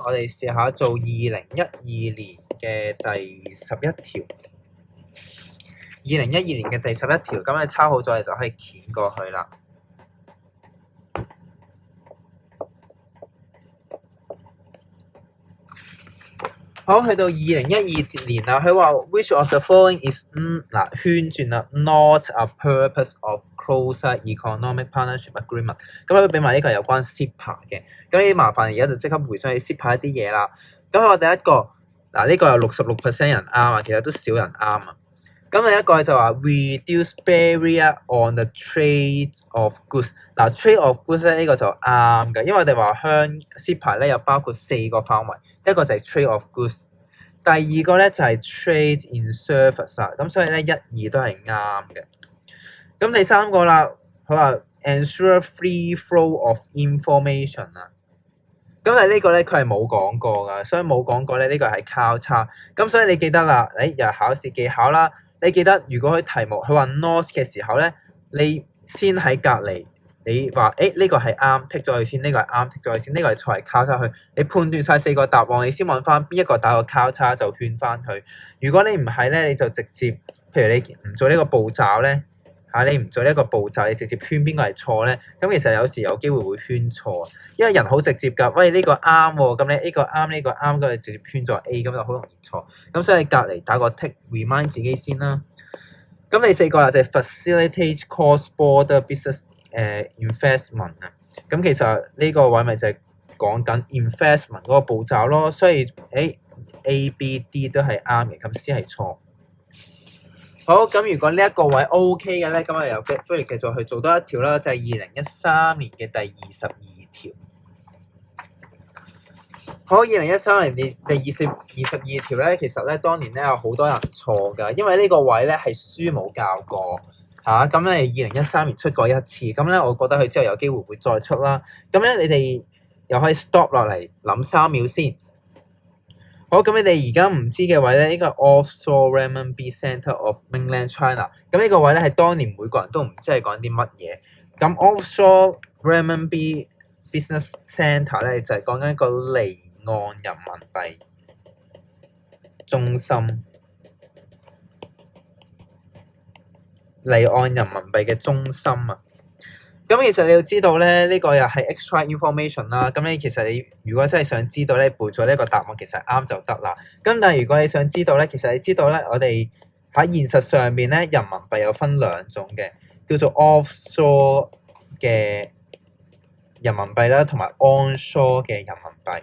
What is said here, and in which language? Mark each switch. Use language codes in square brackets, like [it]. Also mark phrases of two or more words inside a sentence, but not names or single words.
[yue] 我哋試下做2012年嘅第11條。2012年嘅第11條，咁你抄好咗，你就可以鉛過去啦。好，去到2012年啦，佢話 [en] which of the following is [yue] 圈轉啦 [en] not a purpose of closer economic partnership agreement。 [yue] 咁佢俾埋呢個有關 CEPA 嘅，咁你麻煩而家就即刻回想起 CEPA 一啲嘢啦。咁我第一個呢個有66% 人啱啊，其實都少人啱啊。咁另一個就話 [en] reduce barrier on the trade of goods。 trade of goods [yue] 咧呢個就啱嘅，因為我哋話CEPA 咧有包括4個範圍，一個就係 [en] trade of goods， [yue] 第二個咧就係 [en] trade in service [yue] 啊，咁所以咧1、2都係啱嘅。咁第三個啦，佢話 [en] ensure free flow of information [yue] 啊。咁但係呢個咧佢係冇講過噶，所以冇講過咧呢個係交叉。咁所以你記得啦，又係考試技巧啦。你記得如果佢題目佢話 north 嘅時候咧，你先喺隔離，你話呢個係啱，剔咗佢先，呢個係啱，剔咗佢先，呢個係錯，係交叉去。你判斷晒4個答案，你先揾翻邊一個打個交叉就圈翻佢。如果你唔係咧，你就直接，譬如你唔做呢個步驟咧你唔做呢一個步驟，你直接圈邊個係錯咧，咁其實有時有機會會圈錯，因為人好直接㗎。喂，呢個啱喎，咁你呢個啱，呢個啱，咁你直接圈咗 A，咁就好容易錯。咁所以隔離打個 [en] tick remind [yue] 自己先啦。咁第4個啦就係 [en] facilitate cross-border business investment [yue] 啊。咁其實呢個位咪就係講緊 investment 嗰個步驟咯。所以A、B、D 都係啱嘅，咁 C 係錯。好，咁如果呢一個位 OK 嘅咧，咁我又不如繼續去做多一條啦，就係2013年嘅第22條。好，2013年第22條咧，其實咧當年咧有好多人錯㗎，因為呢個位咧係書冇教過咁咧2013年出過一次，咁咧我覺得佢之後有機會會再出啦。咁咧你哋又可以 stop 落嚟諗3秒先。好，咁你哋而家唔知嘅位咧，呢個 [en] offshore renminbi centre of mainland China。 [yue] 咁呢個位咧係當年每個人都唔知係講啲乜嘢。咁 [en] offshore renminbi business centre [yue] 咧就係講緊一個離岸人民幣中心。離岸人民幣嘅中心啊。咁其實你要知道咧，呢個又係 [en] extra information [yue] 啦。咁你其實你如果真係想知道咧，背咗呢個答案其實啱就得啦。咁但係如果你想知道咧，其實你知道咧，我哋喺現實上面咧，人民幣有分兩種嘅，叫做 offshore 嘅人民幣啦，同埋 onshore 嘅人民幣。